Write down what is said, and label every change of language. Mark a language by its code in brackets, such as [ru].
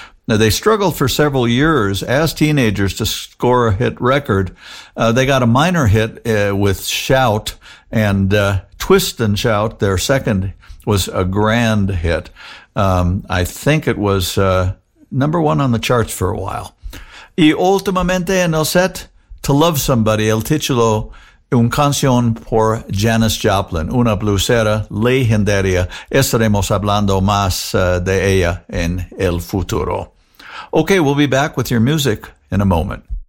[en] Now, they struggled for several years as teenagers to score a hit record. They got a minor hit with Shout, and Twist and Shout, their second, was a grand hit. I think it was number one on the charts for a while. [es] Y últimamente en el set, To Love Somebody, el título, un canción por Janis Joplin, una bluesera legendaria. Estaremos hablando más de ella en el futuro. [en] Okay, we'll be back with your music in a moment.